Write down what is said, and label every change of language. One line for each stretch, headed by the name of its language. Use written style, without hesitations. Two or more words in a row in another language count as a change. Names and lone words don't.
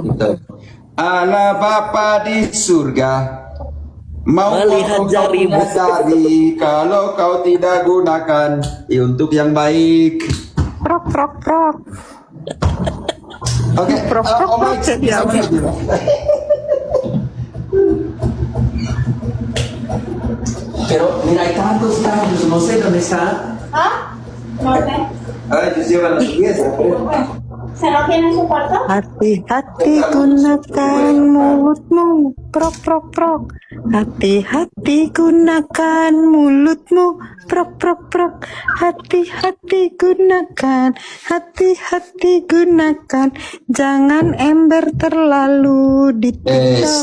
Indonesian: gitu. Allah Bapa di surga mau Melihat jarimu. jari kalau kau tidak gunakan untuk yang baik. Prok, prok, prok. Oke, Prok, prok, Om prok. Mike, Jadi sama apa? aja.
Spanish: Pero mira, hay tantos cambios, no sé dónde está. ¿Ah? No sé. Ellos llevan las piezas. ¿Se lo tiene en su cuarto?
Indonesian: Hati-hati gunakan mulutmu. Prok, prok, prok. Hati-hati gunakan mulutmu. Prok, prok, prok. Hati-hati gunakan. Hati-hati gunakan. Jangan ember terlalu di TikTok.